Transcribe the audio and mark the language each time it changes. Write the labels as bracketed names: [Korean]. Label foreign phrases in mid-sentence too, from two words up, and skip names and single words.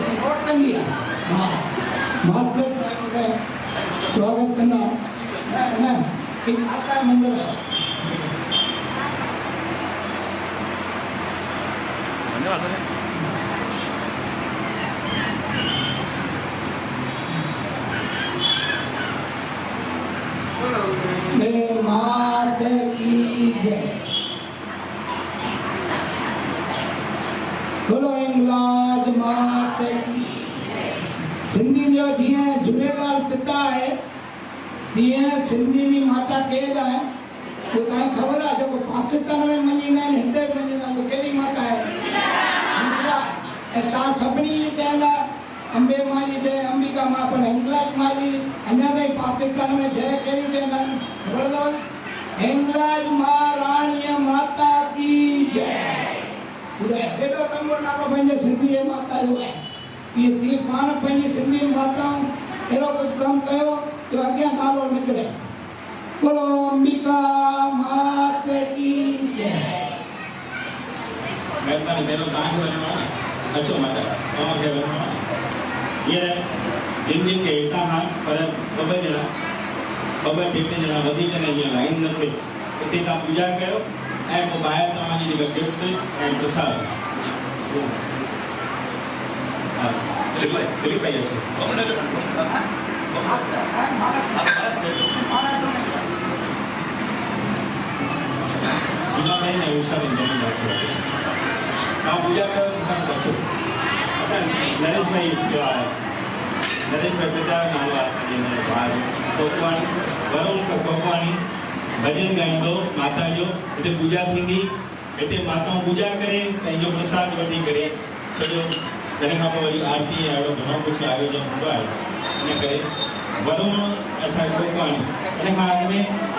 [Hindi] और कर लिया हाँ माता का स्वागत करना है ना एक माता मंदिर है मात की जय बोलो इंगलाज मात की [Sindhi] सिंधी जो जीअं झूलेलाल पिता है तीअं सिंधी जी माता केरु आहे वो तव्हांखे ख़बर आहे जेको पाकिस्तान में मञींदा आहिनि हिते बि मञींदा आहिनि वो कहिड़ी माता आहे ऐं सभिनी चवंदा अंबे माँ जी जय अंबिका माँ पर हिंगलाज माँ जी अञा ताईं पाकिस्तान में जय कहिड़ी चवंदा आहिनि ख़बर अथव हिंगलाज माँ राणीअ [Hindi] माता की जय [Sindhi] ॿुधाए केॾो लंबो नालो पंहिंजे सिंधी जे माता जो आहे इहे थी पाण पंहिंजी सिंधी माताऊं अहिड़ो कुझु कमु कयो जो अॻियां नालो निकिरे [Hindi] बोलो अंबिका मात की जय [Sindhi] महिरबानी पहिरियों तव्हांखे वञिणो आहे अचो माता तव्हांखे वञिणो आहे हींअर जिन जिन खे हितां खां पर ॿ टे ॼणा वधीक न जीअं लाइन न थिए उते तव्हां पूॼा कयो ऐं पोइ ॿाहिरि तव्हांजी जेका गिफ्ट ऐं प्रसाद हा दिलीप भाई अचो सीमा बहन ऐं उषा बहन दोनों अचो तव्हां पूॼा कयो तव्हां अचो असां नरेश भाई जो आहे नरेश भाई पिता जो नालो आहे असांजे हिन जो भाउ कोकवाणी वरुण कोकवाणी भजन गाईंदो माता जो हिते पूजा थींदी हिते माताऊं पूजा करे पंहिंजो प्रसाद वठी करे सॼो तंहिं खां पोइ वरी आरती ऐं अहिड़ो घणो कुझु आयोजन हूंदो आहे इन करे वरुण असांखे कोकवाणी इन खां अॻु में